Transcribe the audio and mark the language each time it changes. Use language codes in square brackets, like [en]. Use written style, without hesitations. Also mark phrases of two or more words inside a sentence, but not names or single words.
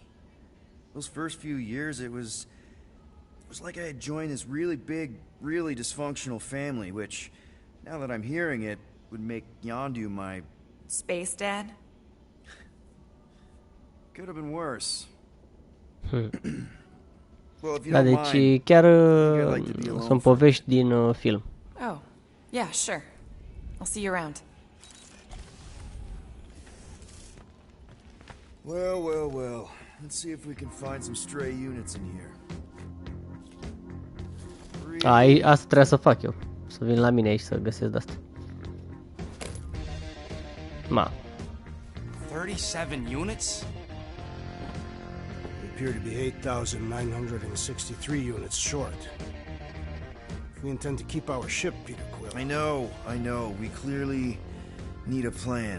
[en] Those first few years, it was like I had joined this really big, really dysfunctional family, which, now that I'm hearing it, would make Yondu my... Space Dad? Could have been worse. [ro] Da, deci chiar sunt povești din film. [en] Oh, yeah, sure. I'll see you around. Well. Let's see if we can find some stray units in here. [ro] Asta trebuie să fac eu. Să vin la mine aici să găsesc de-astea. Ma. [en] 37 units? We appear to be 8,963 units short. If we intend to keep our ship, Peter Quill... I know. We clearly need a plan.